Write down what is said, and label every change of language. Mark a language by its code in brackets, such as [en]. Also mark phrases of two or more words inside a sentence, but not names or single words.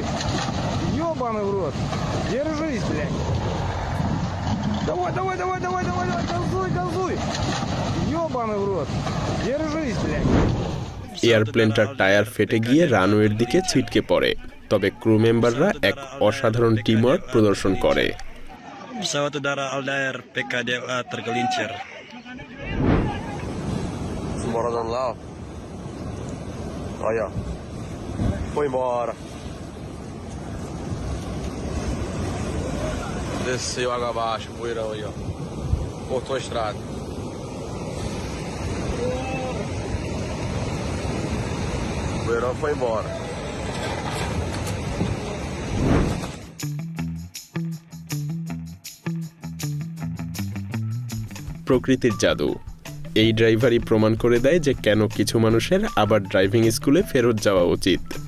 [ru] Ёбаный в рот! Держись, блядь! Давай, газуй! Ёбаный в рот! Держись, блядь! [bn] এয়ারপ্লেনটার টায়ার ফেটে গিয়ে রানওয়ের দিকে ছিটকে পড়ে, তবে [en] crew members [bn] এক অসাধারণ টিমওয়ার্ক প্রদর্শন করে। [id] Pesawat udara Aldair PKDLA tergelincir. [pt] Embora lá. Olha. Foi embora. Desceu água abaixo, poeirão aí, ó. Cortou a estrada. O poeirão foi embora. [bn] প্রকৃতির জাদু। এই ড্রাইভারই প্রমাণ করে দেয় যে কেন কিছু মানুষের আবার ড্রাইভিং স্কুলে ফেরত যাওয়া উচিত।